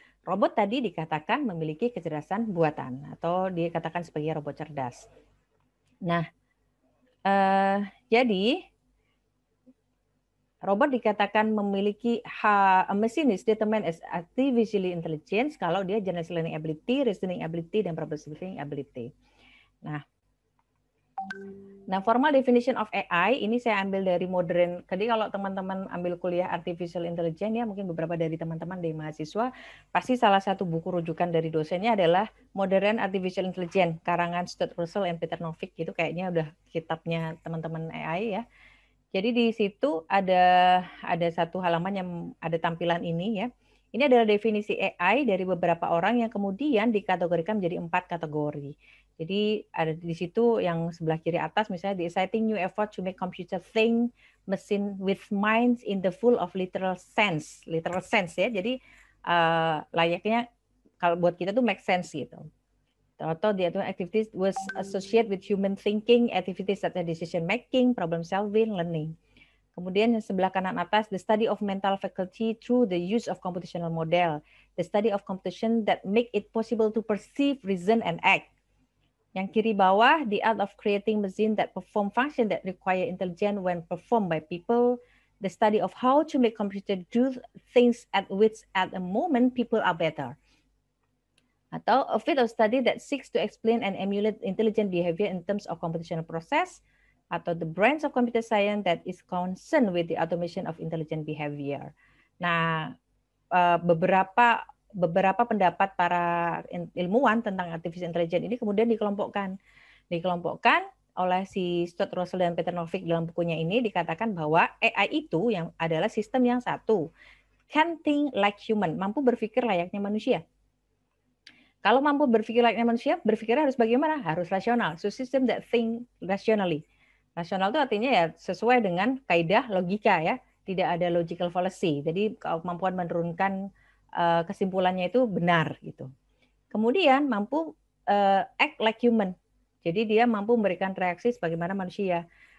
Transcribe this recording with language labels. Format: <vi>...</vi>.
<id>robot tadi dikatakan memiliki kecerdasan buatan atau dikatakan sebagai robot cerdas. Nah, jadi robot dikatakan memiliki</id> <en>a machine is determined as artificially intelligence</en> <id>kalau dia</id> <en>general learning ability, reasoning ability, dan problem solving ability.</en> <id>Nah,</id> <en>formal definition of AI</en> <id>ini saya ambil dari modern. Jadi kalau teman-teman ambil kuliah artificial intelligence ya, mungkin beberapa dari teman-teman dari mahasiswa pasti salah satu buku rujukan dari dosennya adalah Modern Artificial Intelligence karangan Stuart Russell and Peter Novick. Itu kayaknya udah kitabnya teman-teman AI ya. Jadi di situ ada satu halaman yang ada tampilan ini ya. Ini adalah definisi AI dari beberapa orang yang kemudian dikategorikan menjadi 4 kategori. Jadi ada di situ yang sebelah kiri atas misalnya</id> <en>the exciting new effort to make computer think machine with minds in the full of literal sense ya.</en> <id>Jadi layaknya kalau buat kita tuh make sense gitu.</id> <en>Atau the activities was associated with human thinking, activities such as decision making, problem solving, learning.</en> <id>Kemudian yang sebelah kanan atas,</id> <en>the study of mental faculty through the use of computational model, the study of computation that make it possible to perceive, reason, and act.</en> <id>Yang kiri bawah,</id> <en>the art of creating machine that perform function that require intelligence when performed by people, the study of how to make computer do things at which at a moment people are better. Atau a field of study that seeks to explain and emulate intelligent behavior in terms of computational process, atau the branch of computer science that is concerned with the automation of intelligent behavior.</en> <id>Nah, beberapa pendapat para ilmuwan tentang artificial intelligence ini kemudian dikelompokkan oleh si Stuart Russell dan Peter Novick dalam bukunya ini dikatakan bahwa AI itu yang adalah sistem yang satu,</id> <en>can think like human,</en> <id>mampu berpikir layaknya manusia. Kalau mampu berpikir layaknya manusia, berpikirnya harus bagaimana? Harus rasional.</id> <en>So system that think rationally.</en> <id>Rasional itu artinya ya sesuai dengan kaidah logika ya, tidak ada logical fallacy. Jadi kemampuan menurunkan kesimpulannya itu benar gitu. Kemudian mampu</id> <en>act like human.</en> <id>Jadi dia mampu memberikan reaksi sebagaimana manusia.</id>